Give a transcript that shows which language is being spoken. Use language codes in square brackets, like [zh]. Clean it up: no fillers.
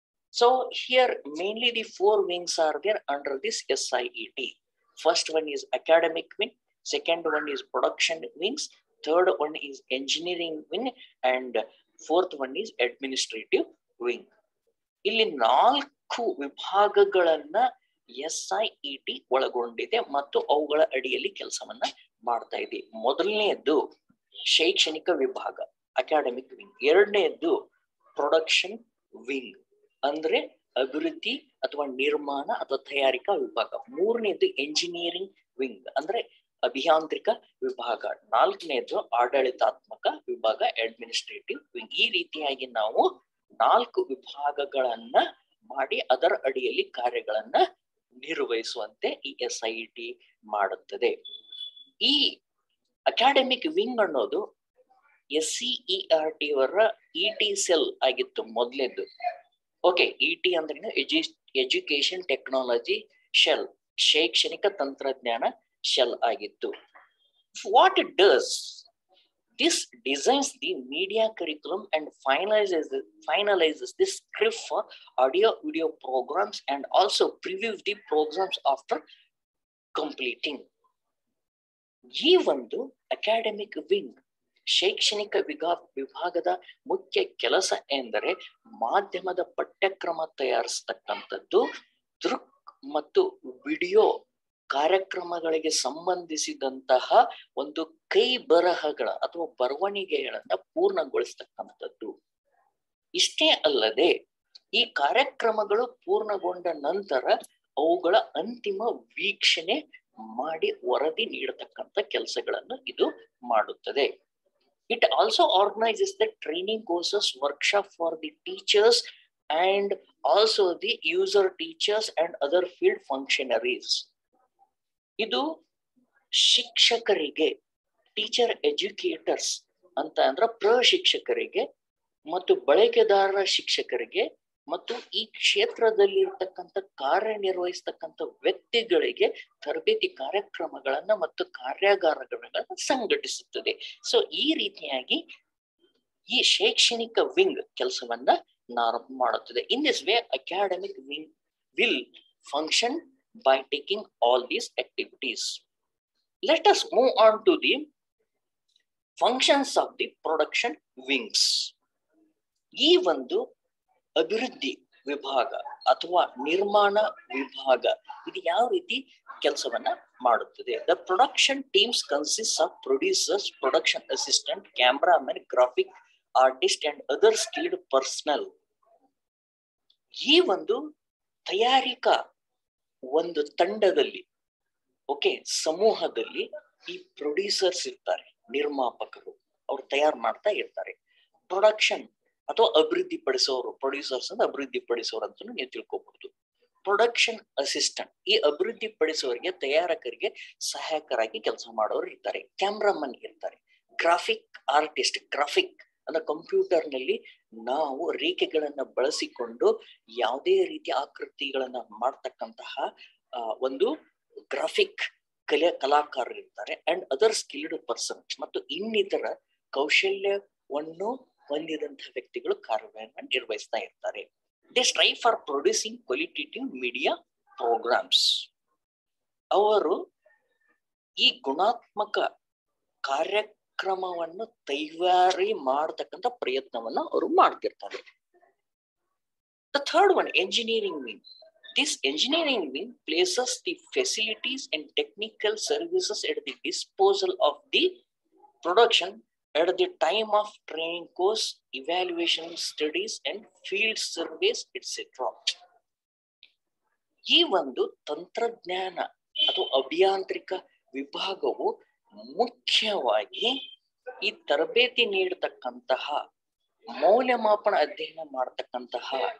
[en] So here mainly the 4 wings are there under this SIET. First one is academic wing, second one is production wings, third one is engineering wing, and fourth one is administrative wing. [kn] ಇಲ್ಲಿ 4 ವಿಭಾಗಗಳನ್ನ SIET ಒಳಗೊಂಡಿದೆ ಮತ್ತು ಅವುಗಳ ಅಡಿಯಲ್ಲಿ ಕೆಲಸವನ್ನ ಮಾಡ್ತಾ ಇದೆ. ಮೊದಲನೆಯದ್ದು ಶೈಕ್ಷಣಿಕ ವಿಭಾಗ ಅಕಾಡೆಮಿಕ್ ವಿಂಗ್, ಎರಡನೆಯದ್ದು ಪ್ರೊಡಕ್ಷನ್ ವಿಂಗ್ ಅಂದ್ರೆ ಅಭಿವೃದ್ಧಿ ಅಥವಾ ನಿರ್ಮಾಣ ಅಥವಾ ತಯಾರಿಕಾ ವಿಭಾಗ, ಮೂರನೇದು ಎಂಜಿನಿಯರಿಂಗ್ ವಿಂಗ್ ಅಂದ್ರೆ ಅಭಿಯಾಂತ್ರಿಕ ವಿಭಾಗ, ನಾಲ್ಕನೇದು ಆಡಳಿತಾತ್ಮಕ ವಿಭಾಗ ಅಡ್ಮಿನಿಸ್ಟ್ರೇಟಿವ್ ವಿಂಗ್. ಈ ರೀತಿಯಾಗಿ ನಾವು 4 ವಿಭಾಗಗಳನ್ನ ಮಾಡಿ ಅದರ ಅಡಿಯಲ್ಲಿ ಕಾರ್ಯಗಳನ್ನ ನಿರ್ವಹಿಸುವಂತೆ ಈ SIET ಮಾಡುತ್ತದೆ. ಈ ಅಕಾಡೆಮಿಕ್ ವಿಂಗ್ ಅನ್ನೋದು SCERT ಅವರ ET ಸೆಲ್ ಆಗಿತ್ತು ಮೊದಲೇದ್ದು. ಓಕೆ, ET ಅಂದ್ರೆ ಎಜುಕೇಶನ್ ಟೆಕ್ನಾಲಜಿ ಶೆಲ್, ಶೈಕ್ಷಣಿಕ ತಂತ್ರಜ್ಞಾನ ಶೆಲ್ ಆಗಿತ್ತು. [en] What it does, this designs the media curriculum and finalizes the script for audio video programs and also previews the programs after completing. [kn] ಈ ಒಂದು academic wing ಶೈಕ್ಷಣಿಕ ವಿಭಾಗದ ಮುಖ್ಯ ಕೆಲಸ ಎಂದರೆ ಮಾಧ್ಯಮದ ಪಠ್ಯಕ್ರಮ ತಯಾರಿಸತಕ್ಕಂಥದ್ದು, ದೃಕ್ ಮತ್ತು ವಿಡಿಯೋ ಕಾರ್ಯಕ್ರಮಗಳಿಗೆ ಸಂಬಂಧಿಸಿದಂತಹ ಒಂದು ಕೈ ಬರಹಗಳ ಅಥವಾ ಬರವಣಿಗೆಗಳನ್ನ ಪೂರ್ಣಗೊಳಿಸ್ತಕ್ಕಂಥದ್ದು. ಇಷ್ಟೇ ಅಲ್ಲದೆ ಈ ಕಾರ್ಯಕ್ರಮಗಳು ಪೂರ್ಣಗೊಂಡ ನಂತರ ಅವುಗಳ ಅಂತಿಮ ವೀಕ್ಷಣೆ ಮಾಡಿ ವರದಿ ನೀಡತಕ್ಕಂಥ ಕೆಲಸಗಳನ್ನು ಇದು ಮಾಡುತ್ತದೆ. [en] It also organizes the training courses, workshop for the teachers and also the user teachers and other field functionaries. [kn] ಇದು ಶಿಕ್ಷಕರಿಗೆ, ಟೀಚರ್ ಎಜುಕೇಟರ್ಸ್ ಅಂತ ಅಂದ್ರೆ ಪ್ರಶಿಕ್ಷಕರಿಗೆ ಮತ್ತು ಬಳಕೆದಾರರ ಶಿಕ್ಷಕರಿಗೆ ಮತ್ತು ಈ ಕ್ಷೇತ್ರದಲ್ಲಿ ಇರ್ತಕ್ಕಂಥ ಕಾರ್ಯನಿರ್ವಹಿಸ್ತಕ್ಕಂಥ ವ್ಯಕ್ತಿಗಳಿಗೆ ತರಬೇತಿ ಕಾರ್ಯಕ್ರಮಗಳನ್ನ ಮತ್ತು ಕಾರ್ಯಾಗಾರಗಳನ್ನ ಸಂಘಟಿಸುತ್ತದೆ. ಸೊ ಈ ರೀತಿಯಾಗಿ ಈ ಶೈಕ್ಷಣಿಕ ವಿಂಗ್ ಕೆಲಸವನ್ನ ಮಾಡುತ್ತದೆ. [en] In this way academic wing will function by taking all these activities. Let us move on to the functions of the production wings. [kn] ಈ ಒಂದು ಅಭಿವೃದ್ಧಿ ವಿಭಾಗ ಅಥವಾ ನಿರ್ಮಾಣ ವಿಭಾಗ ಇದು ಯಾವ ರೀತಿ ಕೆಲಸವನ್ನ ಮಾಡುತ್ತದೆ? [en] The production teams consists of producers, production assistant, cameraman, graphic artist and other skilled personnel. [kn] ಈ ಒಂದು ತಯಾರಿಕಾ ಒಂದು ತಂಡದಲ್ಲಿ, ಓಕೆ, ಸಮೂಹದಲ್ಲಿ ಈ ಪ್ರೊಡ್ಯೂಸರ್ಸ್ ಇರ್ತಾರೆ, ನಿರ್ಮಾಪಕರು, ಅವ್ರು ತಯಾರು ಮಾಡ್ತಾ ಇರ್ತಾರೆ. ಪ್ರೊಡಕ್ಷನ್ ಅಥವಾ ಅಭಿವೃದ್ಧಿ ಪಡಿಸೋರು, ಪ್ರೊಡ್ಯೂಸರ್ಸ್ ಅಂತ ಅಭಿವೃದ್ಧಿ ಪಡಿಸೋರು ಅಂತ ನೀವು ತಿಳ್ಕೊಬಹುದು. ಪ್ರೊಡಕ್ಷನ್ ಅಸಿಸ್ಟೆಂಟ್ ಈ ಅಭಿವೃದ್ಧಿ ಪಡಿಸೋರಿಗೆ, ತಯಾರಕರಿಗೆ ಸಹಾಯಕರಾಗಿ ಕೆಲಸ ಮಾಡೋರು ಇರ್ತಾರೆ. ಕ್ಯಾಮ್ರಾಮನ್ ಇರ್ತಾರೆ. ಗ್ರಾಫಿಕ್ ಆರ್ಟಿಸ್ಟ್, ಗ್ರಾಫಿಕ್ ಅಂದ್ರೆ ಕಂಪ್ಯೂಟರ್ ನಲ್ಲಿ ನಾವು ರೇಖೆಗಳನ್ನ ಬಳಸಿಕೊಂಡು ಯಾವುದೇ ರೀತಿಯ ಆಕೃತಿಗಳನ್ನ ಮಾಡ್ತಕ್ಕಂತಹ ಒಂದು ಗ್ರಾಫಿಕ್ ಕಲಾಕಾರರು ಇರ್ತಾರೆ. [en] and other skilled persons [kn] ಮತ್ತು ಇನ್ನಿತರ ಕೌಶಲ್ಯವನ್ನು ಹೊಂದಿದಂತಹ ವ್ಯಕ್ತಿಗಳು ಕಾರ್ಯವನ್ನು ನಿರ್ವಹಿಸ್ತಾ ಇರ್ತಾರೆ. [en] They strive for producing qualitative media programmes. [kn] ಅವರು ಈ ಗುಣಾತ್ಮಕ ಕಾರ್ಯಕ್ರಮವನ್ನು ತಯಾರಿ ಮಾಡತಕ್ಕಂಥ ಪ್ರಯತ್ನವನ್ನ ಅವರು ಮಾಡ್ತಿರ್ತಾರೆ. [en] The third one, engineering wing. This engineering wing places the facilities and technical services at the disposal of the production at the time of training course, evaluation studies and field surveys, etc. [kn] ಈ ಒಂದು ತಂತ್ರಜ್ಞಾನ ಅಥವಾ ಅಭಿಯಾಂತ್ರಿಕ ವಿಭಾಗವು ಮುಖ್ಯವಾಗಿ ಈ ತರಬೇತಿ ನೀಡತಕ್ಕಂತಹ, ಮೌಲ್ಯಮಾಪನ ಅಧ್ಯಯನ ಮಾಡತಕ್ಕಂತಹ